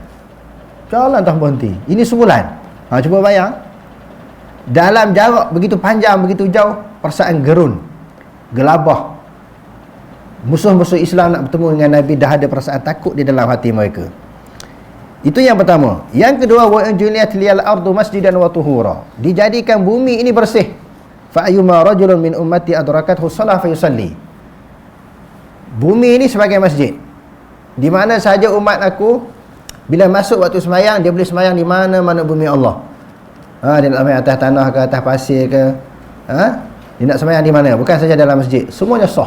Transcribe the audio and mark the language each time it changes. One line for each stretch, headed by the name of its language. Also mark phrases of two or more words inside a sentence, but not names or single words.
Malay: Jalan tak berhenti. Ini sebulan. Cuba bayang. Dalam jarak begitu panjang, begitu jauh, perasaan gerun, gelabah. Musuh-musuh Islam nak bertemu dengan Nabi, dah ada perasaan takut di dalam hati mereka. Itu yang pertama. Yang kedua,
Arabic: وجعلت لي الأرض مسجدا وطهورا.
Malay: Dijadikan bumi ini bersih.
Arabic: فأيما رجل من أمتي أدركته الصلاة فيصلي.
Malay: Bumi ini sebagai masjid. Di mana sahaja umat aku bila masuk waktu sembahyang, dia boleh sembahyang di mana-mana bumi Allah. Dia nak sembahyang atas tanah ke, atas pasir ke, dia nak sembahyang di mana, bukan saja dalam masjid. Semuanya sah.